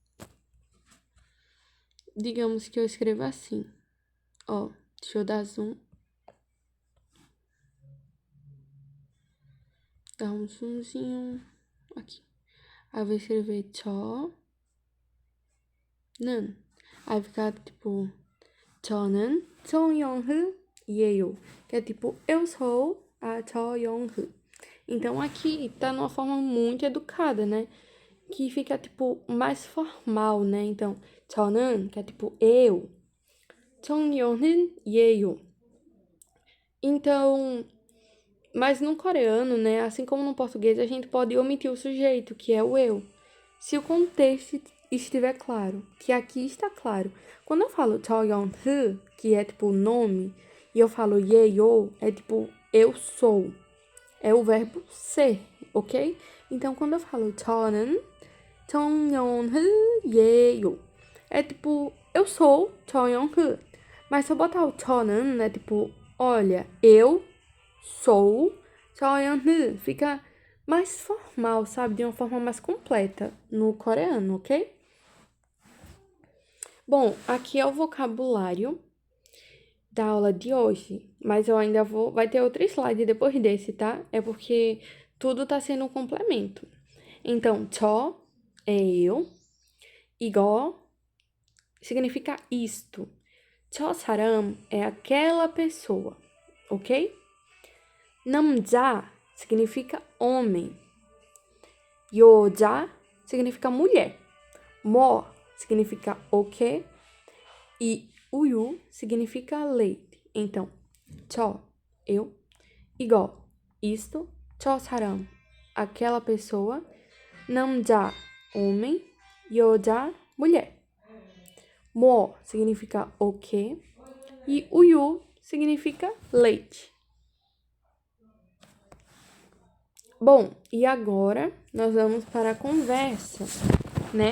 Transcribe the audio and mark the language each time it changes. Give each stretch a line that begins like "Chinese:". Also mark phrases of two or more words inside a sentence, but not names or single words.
Portuguese: Digamos que eu escreva assim. Ó, deixa eu dar zoom. Dá um zoomzinho aqui. Aí eu vou escrever 저는. Aí fica tipo
Korean: 저는 정영흐예요.
Portuguese: Que é tipo eu sou a 저영흐. Então aqui tá numa forma muito educada, né? Que fica tipo mais formal, né? Então 저는 que é tipo eu. 정영흐예요. Então, mas no coreano, né, assim como no português, a gente pode omitir o sujeito, que é o eu. Se o contexto estiver claro, que aqui está claro. Quando eu falo Choyeon-hee, que é tipo nome, e eu falo yeyo, é tipo eu sou. É o verbo ser, ok? Então, quando eu falo
Korean: 저는 정연흐예요,
Portuguese: é tipo eu sou 정연흐. Mas se eu botar o 저는, é tipo, olha, eu sou 정연흐. Fica mais formal, sabe? De uma forma mais completa no coreano, ok? Bom, aqui é o vocabulário da aula de hoje, mas eu ainda vou. Vai ter outro slide depois desse, tá? É porque tudo tá sendo um complemento. Então, 저 é eu, 이거 significa isto.
Korean: 저 사람
Portuguese: é aquela pessoa, ok? 남자 significa homem. 여자 significa mulher. 뭐 significa o quê? E uyu significa leite. Então, 저, eu, 이거, isto,
Korean: 저 사람,
Portuguese: aquela pessoa, 남자, homem, 여자, mulher. 뭐 significa o quê? E uyu significa leite. Bom, e agora nós vamos para a conversa, né?